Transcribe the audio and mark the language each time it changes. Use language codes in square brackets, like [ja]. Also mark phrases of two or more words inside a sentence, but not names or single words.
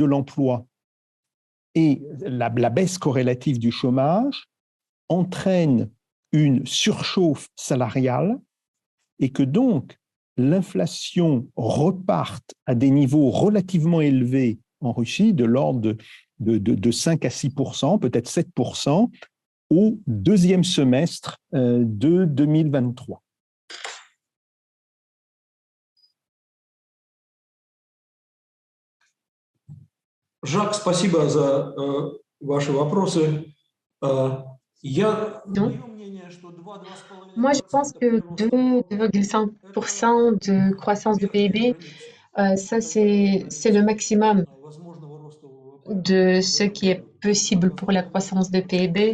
[fr] l'emploi et la baisse corrélative du chômage entraînent une surchauffe salariale et que donc l'inflation reparte à des niveaux relativement élevés en Russie, de l'ordre de 5 à 6%, peut-être 7%, au deuxième semestre de 2023. [ru] Жак, спасибо за ваши вопросы. [fr] Moi, je pense que 2,5% de croissance de PIB, ça, c'est le maximum de ce qui est possible pour la croissance de PIB.